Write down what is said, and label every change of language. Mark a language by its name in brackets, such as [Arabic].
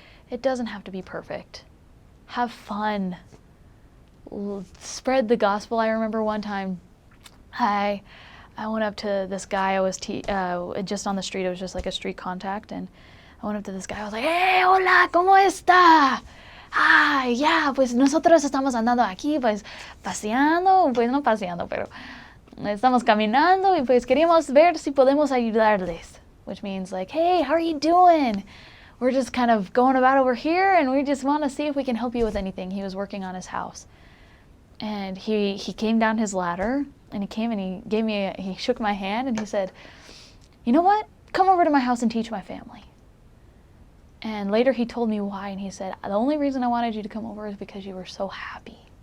[English] It doesn't have to be perfect. Have fun. Spread the gospel. I remember one time I went up to this guy. I was just on the street. It was just like a street contact, and I went up to this guy. I was like, "Hey, [Spanish] hola, ¿cómo está? Ah, ya, pues nosotros estamos andando aquí, pues paseando, pues no paseando, pero estamos caminando y pues queríamos ver si podemos ayudarles." [English] Which means like, "Hey, how are you doing? We're just kind of going about over here, and we just want to see if we can help you with anything." He was working on his house. And he came down his ladder, and he came and he shook my hand, and he said, "You know what? Come over to my house and teach my family." And later he told me why, and he said, "The only reason I wanted you to come over is because you were so happy.